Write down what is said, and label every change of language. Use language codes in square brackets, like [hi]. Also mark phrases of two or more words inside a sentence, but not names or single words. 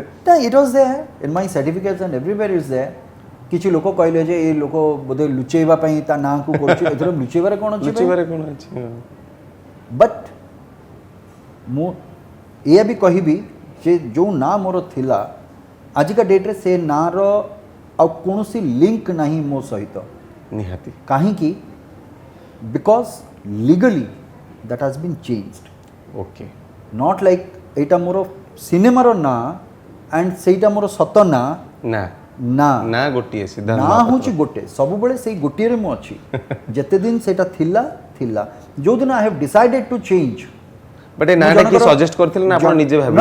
[en] it was there in my certificates and everywhere is there [or] କିଛି ଲୋକ କହିଲେ ଯେ ଏଇ ଲୋକ ବୋଧେ ଲୁଚେଇବା ପାଇଁ ତା ନାଁକୁ କରୁଛି ଏଥିରେ ଲୁଚେଇବାରେ କ'ଣ ଅଛି ବଟ୍ ମୁଁ ଏଇଆ ବି କହିବି ଯେ ଯେଉଁ ନାଁ ମୋର ଥିଲା ଆଜିକା ଡେଟ୍ରେ ସେ ନାଁର ଆଉ କୌଣସି ଲିଙ୍କ୍ ନାହିଁ ମୋ ସହିତ ନିହାତି [en] କାହିଁକି because legally that has been changed okay not like [or] ଏଇଟା ମୋର ସିନେମାର ନାଁ ଆଣ୍ଡ ସେଇଟା ମୋର ସତ ନାଁ ନା ନା ନା ଗୋଟିଏ ସିଦ୍ଧାନ୍ତ ନାଁ ହେଉଛି ଗୋଟେ ସବୁବେଳେ ସେଇ ଗୋଟିଏରେ ମୁଁ ଅଛି ଯେତେ ଦିନ ସେଇଟା ଥିଲା ଯେଉଁଦିନ [en] I have decided to change [or] ବଟ୍ ଏ ନାଁଟା କିଏ ସଜେଷ୍ଟ କରିଥିଲେ ନା ଆପଣ ନିଜେ ଭାବିଥିଲେ